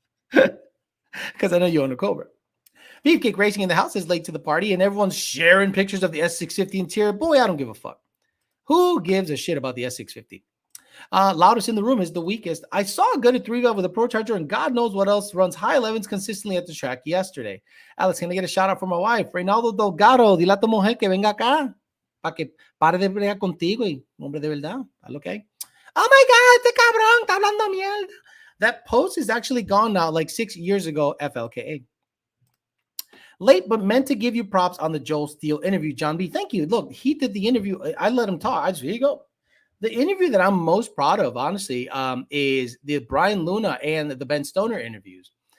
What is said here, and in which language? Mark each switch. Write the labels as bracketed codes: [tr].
[en] Because I know you own a Cobra. Beefcake Racing in the house is late to the party and everyone's sharing pictures of the S650 interior. Boy, I don't give a fuck. Who gives a shit about the S650? Loudest in the room is the weakest. I saw a good at 3-valve with a Pro Charger and God knows what else runs high 11s consistently at the track yesterday. Alex, can I get a shout out for my wife? [es] Reynaldo Delgado, dile a tu mujer que venga acá para que pare de bregar contigo y hombre de verdad. [en] Okay. Oh my God, [es] este cabrón está hablando mierda. [en] That post is actually gone now, like 6 years ago, FLKA. Late, but meant to give you props on the Joel Steele interview, John B. Thank you. Look, he did the interview. I let him talk. Here you go. The interview that I'm most proud of, honestly, is the Brian Luna and the Ben Stoner interviews.